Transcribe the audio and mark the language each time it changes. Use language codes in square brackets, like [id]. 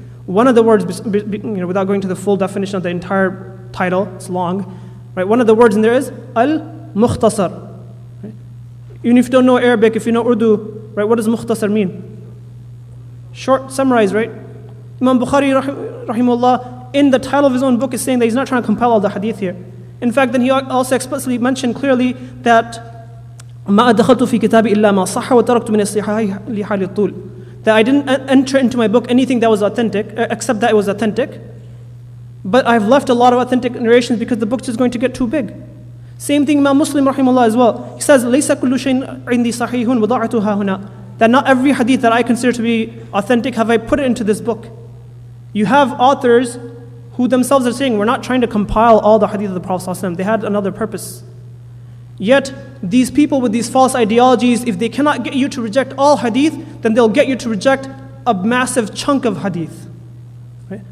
[en] One of the words, without going to the full definition of the entire title, it's long, right? One of the words in there is al-Mukhtasar. Right? Even if you don't know Arabic, if you know Urdu, right? What does Mukhtasar mean? Short, summarize, right? Imam Bukhari, rahimahullah, in the title of his own book is saying that he's not trying to compile all the hadith here. In fact, then he also explicitly mentioned clearly that [ar] ما أدخلت في كتابي إلا ما صح وتركت من الصحاح لحال الطول. [en] That I didn't enter into my book anything that was authentic, except that it was authentic. But I've left a lot of authentic narrations because the book's just going to get too big. Same thing Imam Muslim rahimahullah as well. He says, [ar] لَيْسَ كُلُّ شَيْءٍ عِنْدِي صَحِيحٌ وَضَعْتُهَا هُنَا. [en] That not every hadith that I consider to be authentic have I put it into this book. You have authors who themselves are saying, we're not trying to compile all the hadith of the Prophet ﷺ. They had another purpose. Yet, these people with these false ideologies, if they cannot get you to reject all hadith, then they'll get you to reject a massive chunk of hadith. Right?